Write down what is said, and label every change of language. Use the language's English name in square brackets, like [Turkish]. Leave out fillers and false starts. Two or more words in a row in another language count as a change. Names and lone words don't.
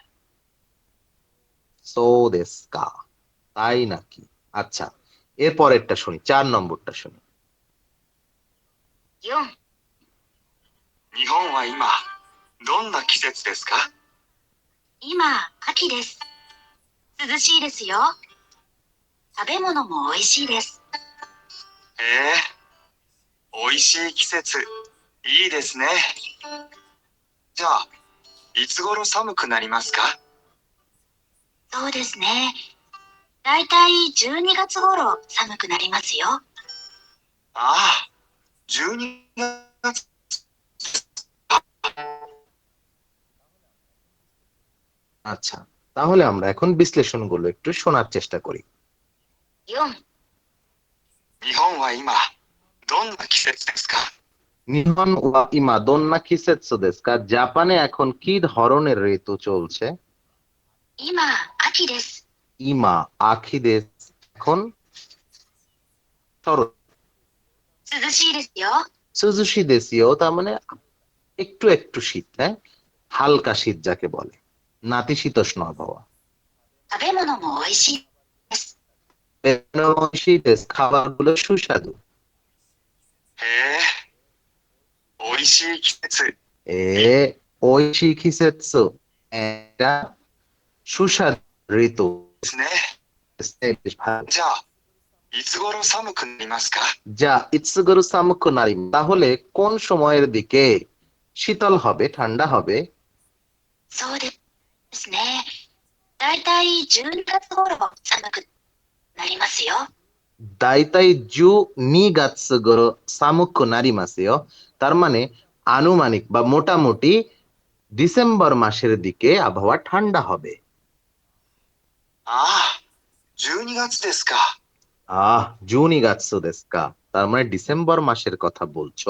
[Japanese] そうですか, [Bangla] তাই নাকি? আচ্ছা, এর পরেরটা শুনি, 4 নম্বরটা শুনি। [Japanese] 4、日本は今どんな季節ですか？今、秋です。涼しいですよ。食べ物も美味しいです。へえ、美味しい季節、いいですね。じゃあ、いつ頃寒くなりますか？そうですね。だいたい12月頃寒くなりますよ。ああ、12月。 [Bangla] আচ্ছা, তাহলে আমরা এখন বিশ্লেষণগুলো একটু শোনার চেষ্টা করি। [Japanese] 4、日本は今どんな季節ですか？日本は今どんな季節ですか, [Bangla] জাপানে এখন কি ধরনের ঋতু চলছে? [Japanese] 今、秋です。今秋です, [Bangla] এখন শরৎ। [Japanese] 涼しいですよ。涼しいですよ, [Bangla] তার মানে একটু একটু শীত, হ্যাঁ, হালকা শীত যাকে বলে, নাতিশীতোষ্ণ আবহাওয়া। [Japanese] 食べ物も美味しいです。 [Bangla] শীত খাবারগুলো সুস্বাদু। [Japanese] へえ、美味しい季節。美味しい季節, [Bangla] এটা সুস্বাদু ঋতু। [Japanese] ですね。 [Bangla] বেশ ভালো। [Japanese] じゃあ、いつ頃寒くなりますか？じゃあいつ頃寒くなりま, [Bangla] তাহলে কোন সময়ের দিকে শীতল হবে, ঠান্ডা হবে? [Japanese] そうですね。だいたい12月頃寒くなりますよ。だいたい十二月頃寒くなりますよ, [Bangla] তার মানে আনুমানিক বা মোটামুটি ডিসেম্বর মাসের দিকে আবহাওয়া ঠান্ডা হবে। [Japanese] ああ、12月ですか。十二月ですか, [Bangla] তার মানে ডিসেম্বর মাসের কথা বলছো।